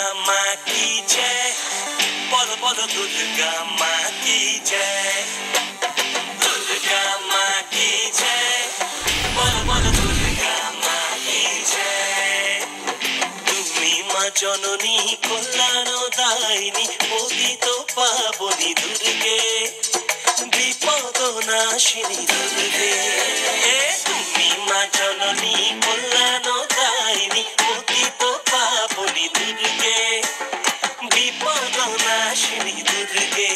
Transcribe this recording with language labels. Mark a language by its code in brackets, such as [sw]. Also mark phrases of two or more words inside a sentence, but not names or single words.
[hi] माँ की जय, बोलो बोलो दुर्गा माँ की जय, दुर्गा माँ की जय, बोलो बोलो दुर्गा माँ की जय। [bn] তুমি মা জননী কল্যাণদায়িনী পতিত পাবনী দুর্গে, বিপদ নাশিনী দুর্গে। তুমি মা জননী কল্যাণদায়িনী পতিত পাবনী দুর্গে, বিপদ নাশিনী দুর্গে।